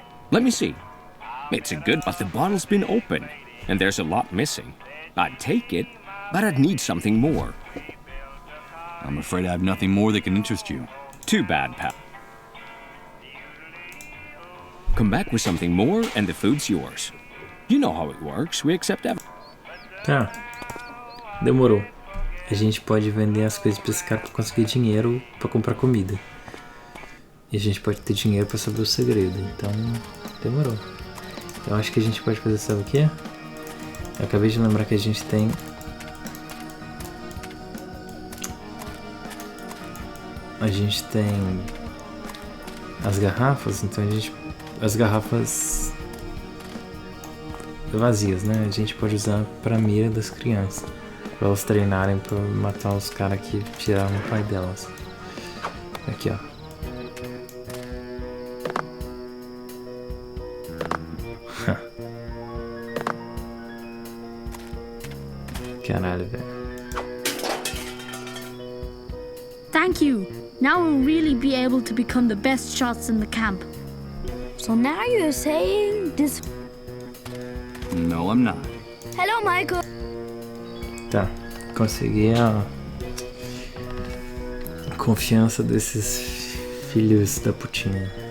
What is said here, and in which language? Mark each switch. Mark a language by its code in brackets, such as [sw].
[en] Let me see. It's a good, but the bottle's been open, and there's a lot missing. I'd take it, but I'd need something more. I'm afraid I have nothing more that can interest you. Too bad, pal. Come back with something more, and the food's yours. You know how it works. We accept everything. [pt] Tá. Demorou. A gente pode vender as coisas pra esse cara pra conseguir dinheiro pra comprar comida. E a gente pode ter dinheiro pra saber o segredo. Então, demorou. Eu acho que a gente pode fazer, sabe o quê? Eu acabei de lembrar que a gente tem... A gente tem... as garrafas, então a gente... As garrafas... vazias, né? A gente pode usar pra mira das crianças. Pra elas treinarem pra matar os caras que tiraram o pai delas. Aqui, ó. Caralho, velho. [en] Thank you. Now we'll really be able to become the best shots in the camp. So now you're saying this... No, I'm not. Hello, Michael. [pt] Tá, consegui a confiança desses filhos da putinha.